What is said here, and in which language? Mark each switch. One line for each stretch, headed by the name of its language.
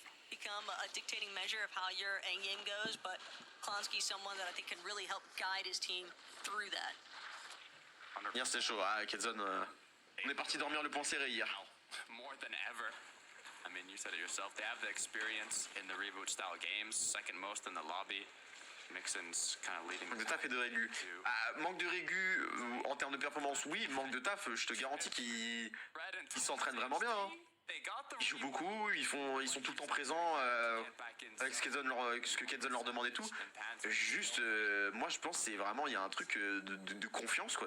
English: Become a dictating measure of how your end game goes, but Klonsky's someone that I think can really help guide his team through that.
French: Hier c'était chaud, ah, Kedzone, on est parti dormir le point serré hier.
English: More than ever. I mean, you said it yourself. They have the experience in the reboot style games, second most in the lobby. Mixon's kind of leading.
French: Manque de taf et de régu. Manque de régu en termes de performance, oui. Manque de taf, je te garantis qu'ils s'entraînent vraiment bien. Hein. Ils jouent beaucoup, ils sont tout le temps présents avec ce que Kedzone leur demande et tout. Juste, moi je pense que c'est vraiment, il y a un truc de confiance quoi.